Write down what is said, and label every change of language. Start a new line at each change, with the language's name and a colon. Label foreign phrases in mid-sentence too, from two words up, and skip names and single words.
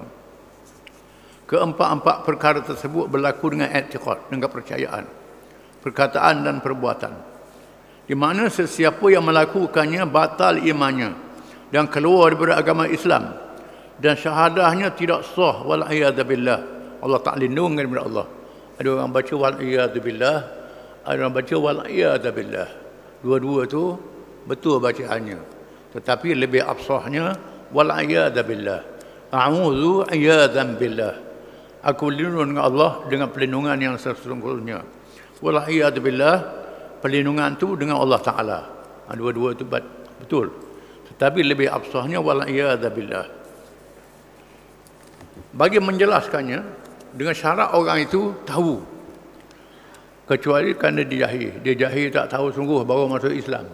Malay: Keempat-empat perkara tersebut berlaku dengan i'tiqad, dengan kepercayaan, perkataan dan perbuatan. Di mana sesiapa yang melakukannya batal imannya dan keluar daripada agama Islam dan syahadahnya tidak sah,
Arabic: والعياذ بالله.
Malay: Allah tak lindung daripada Allah. Ada orang baca
Arabic: والعياذ بالله,
Malay: ada orang baca
Arabic: والعياذ بالله.
Malay: Dua-dua tu betul bacaannya, tetapi lebih afsahnya
Arabic: والعياذ بالله. أعوذ عياذا بالله.
Malay: Aku berlindung dengan Allah dengan perlindungan yang sesungguhnya.
Arabic: والعياذ بالله,
Malay: perlindungan tu dengan Allah Ta'ala. Dua-dua tu betul, tetapi lebih afsahnya
Arabic: والعياذ بالله.
Malay: Bagi menjelaskannya dengan syarat orang itu tahu, kecuali kerana dia jahil tak tahu sungguh baru masuk Islam.